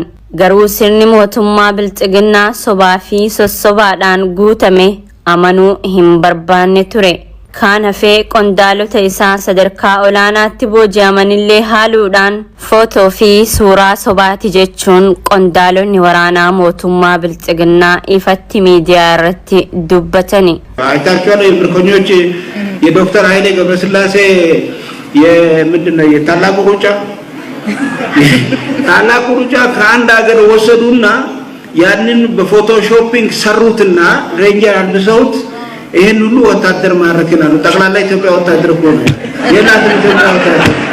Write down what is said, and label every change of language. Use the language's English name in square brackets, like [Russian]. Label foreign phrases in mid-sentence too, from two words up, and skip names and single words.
[Oromo] Garuu sirni mootummaa biltsiginnaa sobaa fi sossobaadhaan guutame amanuu hin barbaanne ture. Kaan hafee qondaalota isaa sadarkaa olaanaatti booji'amanillee haaluudhaan footoo fi suuraa sobaati jechuun qondaalonni waraanaa mootummaa biltsiginnaa ifatti miidiyaa irratti dubbatani. [Amharic] አይታችኋል። የምርኮኞች የዶክተር ኃይሌ ገብረስላሴ የምንድነው የታላቁ ሩጫ ታላቁ ሩጫ ከአንድ ሀገር ወሰዱና ያንን በፎቶሾፒንግ ሰሩትና ሬንጀር አልብሰውት ይሄን ሁሉ ወታደር ማረክናሉ ጠቅላላ ኢትዮጵያ ወታደር ሆነ የናት ኢትዮጵያ ወታደር